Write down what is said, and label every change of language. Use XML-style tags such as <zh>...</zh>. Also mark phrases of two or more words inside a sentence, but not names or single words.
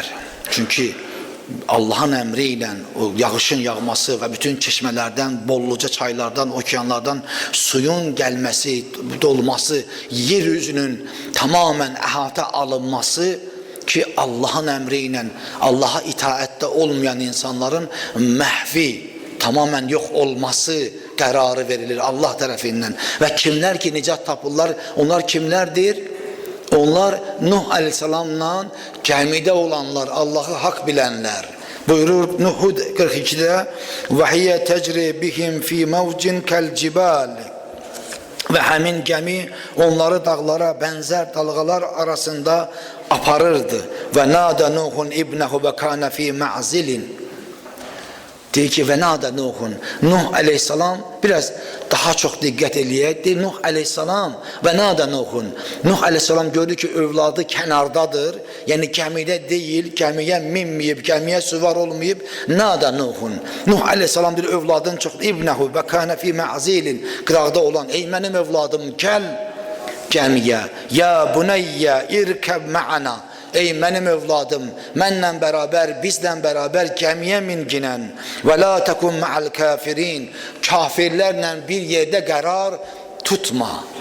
<az>Çünki Allah'ın əmri ilə o yağışın yağması və bütün çeşmələrdən, bolluca çaylardan, okeanlardan suyun gəlməsi, dolması, yeryüzünün tamamən əhatə alınması ki, Allah'ın əmri ilə Allah'a itaətdə olmayan insanların məhvi,</az> <tr>tamamen yok olması kararı verilir Allah tarafından. Ve kimler ki nicat tapırlar, onlar kimlerdir? Onlar Nuh Aleyhisselam'la gemide olanlar, Allah'ı hak bilenler. Buyurur Nuhud 42'de</tr> <ar>وَهِيَ تَجْرِ بِهِمْ فِي مَوْجٍ كَالْجِبَالِ.</ar> <tr>Ve hemin gemi onları dağlara benzer dalgalar arasında aparırdı.</tr> <ar>وَنَادَىٰ نُوحٌ ابْنَهُ وَكَانَ فِي مَعْزِلٍ.</ar> <az>Deyir ki,</az> <ar>وَنَادَىٰ نُوحٌ.</ar> <az>Nuh aleyhissalam, biraz daha çox diqqət eləyək. Deyir, Nuh aleyhissalam</az> <ar>وَنَادَىٰ نُوحٌ.</ar> <az>Nuh aleyhissalam gördü ki, övladı kənardadır. Yəni gəmidə deyil, gəmiyə minməyib, gəmiyə süvar olmayıb.</az> <ar>نَادَىٰ نُوحٌ.</ar> <az>Nuh aleyhissalam deyir, övladın çox.</az> <ar>ابْنَهُ وَكَانَ فِي مَعْزِلٍ.</ar> <az>Qıraqda olan, ey mənim övladım, gəl gəmiyə.</az> <ar>يَا بُنَيَّ ارْكَبْ مَعَنَا.</ar> <az>Ey mənim övladım, mənlə bərabər, bizlə bərabər gəmiyə minginən.</az> <ar>وَلَا تَكُنْ مَعَ الْكَافِرِينَ.</ar> <az>Kafirlərlə bir yerdə qərar tutma.</az>